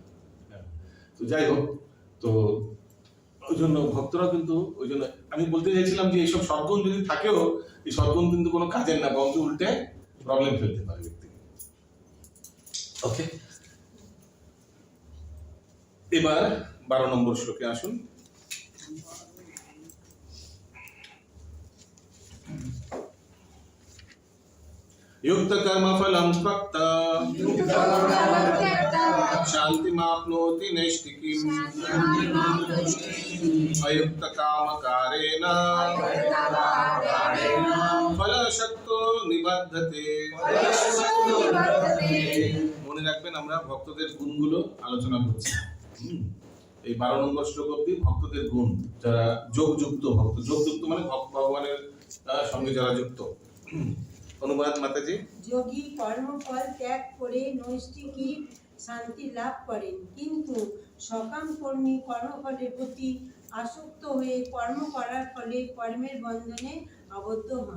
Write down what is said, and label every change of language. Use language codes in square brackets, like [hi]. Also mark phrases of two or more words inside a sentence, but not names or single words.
[bn] তো যাই হোক, তো ওই জন্য ভক্তরা কিন্তু ওই জন্য আমি বলতে চাইছিলাম যে এইসব সদ্গুণ যদি থাকেও, এই সদ্গুণ কিন্তু কোনো কাজের না, বরঞ্চ উল্টে প্রবলেম ফেলতে পারে ব্যক্তিকে। ওকে, এবার 12 নম্বর শ্লোকে আসুন। [sa] युक्त कर्म फलं त्यक्ता शान्तिमाप्नोति नैष्ठिकीम् अयुक्त कामकारेण फलशक्तो निबद्धते। [bn] মনে রাখবেন, আমরা ভক্তদের গুণগুলো আলোচনা করছি। এই 12 নম্বর শ্লোক অবধি ভক্তদের গুণ, যারা যোগযুক্ত ভক্ত, যোগযুক্ত মানে ভগবানের সঙ্গে যারা যুক্ত। অনুবাদ মাতাজি। যোগী কর্মফল ত্যাগ করে নৈষ্ঠিকী শান্তি লাভ করেন, কিন্তু সকাম কর্মী কর্মফলের প্রতি আসক্ত হয়ে কর্ম করার ফলে কর্মের বন্ধনে আবদ্ধ হন।